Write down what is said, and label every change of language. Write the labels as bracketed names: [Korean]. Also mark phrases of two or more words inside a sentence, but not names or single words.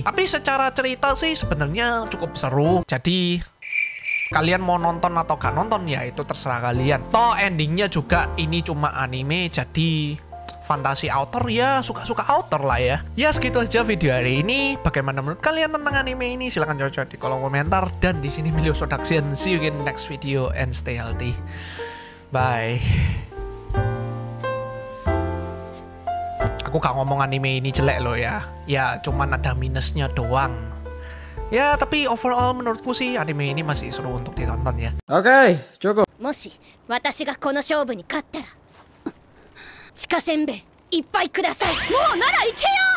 [Indonesian] Tapi secara cerita sih sebenarnya cukup seru. Jadi kalian mau nonton atau gak nonton ya itu terserah kalian. Toh endingnya juga ini cuma anime, jadi fantasi author ya suka-suka author lah ya. Ya segitu aja video hari ini. Bagaimana menurut kalian tentang anime ini? Silahkan coba di kolom komentar. Dan di sini Milios Production. [English] See you in the next video and stay healthy. [Indonesian] Bye. Aku gak ngomong anime ini jelek loh ya. Ya cuman ada minusnya doang. Ya tapi overall menurutku sih anime ini masih seru untuk ditonton ya. Oke, cukup. [Japanese] もし私がこの勝負に勝ったら鹿せんべいいっぱいください。もうなら行けよ。